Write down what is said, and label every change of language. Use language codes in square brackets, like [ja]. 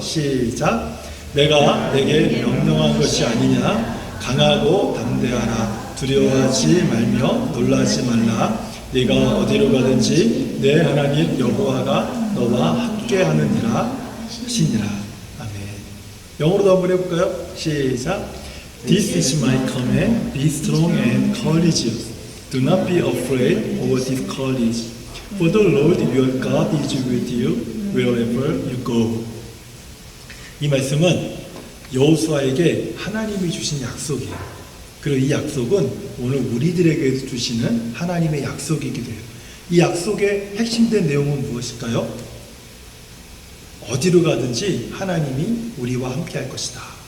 [ko] 시작. 내가 내게 명령한 것이 아니냐. 강하고 담대하라. 두려워하지 말며 놀라지 말라. 네가 어디로 가든지 내 하나님 여호와가 너와 함께하느니라 하시니라. 아멘. 영어로도 한번 해볼까요? 시작. [en] This is my command. Be strong and courageous. Do not be afraid or discouraged. For the Lord your God is with you wherever you go. [ko] 이 말씀은 여호수아에게 하나님이 주신 약속이에요. 그리고 이 약속은 오늘 우리들에게 주시는 하나님의 약속이기도 해요. 이 약속의 핵심된 내용은 무엇일까요? 어디로 가든지 하나님이 우리와 함께 할 것이다.